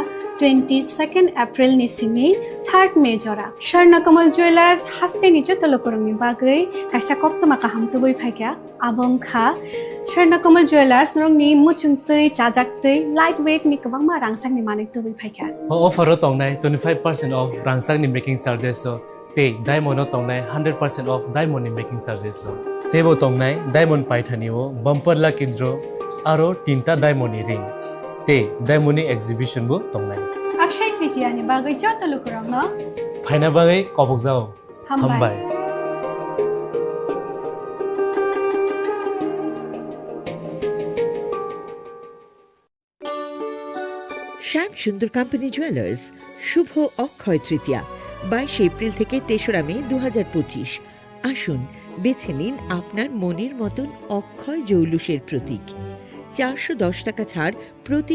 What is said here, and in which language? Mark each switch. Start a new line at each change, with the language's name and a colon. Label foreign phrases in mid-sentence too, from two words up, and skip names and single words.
Kok Borok: 22nd April ni simi 3rd May jora Sharna Kamal Jewelers haste ni joto lokorongni bagoi kaisa koktoma kaham tuboi phaikya abong kha Sharna Kamal Jewelers norongni muchungtui chajaktui lightweight ni kabangma rangsak ni manik tuboi phaikya offer tongnai 25% off rangsak ni
English: making charges
Kok Borok: so te diamond tongnai 100% off diamond ni
English: making charges
Kok Borok: so tebo tongnai diamond paithani o
English: bumper lucky draw
Kok Borok: aro tinta diamond ni ring te
English: diamond exhibition
Kok Borok: bu tongnai Akshay Tritiya ni bagay joto lukurangno phaina bagay kobok jao hambai
Bangla: শ্যাম সুন্দর কোম্পানি জুয়েলার্স শুভ অক্ষয় তৃতীয়া 22 এপ্রিল থেকে 3রা মে 2025 আসুন বেছে নিন আপনার মনের মতন অক্ষয় জৌলুসের প্রতীক 410 টাকা ছাড় প্রতি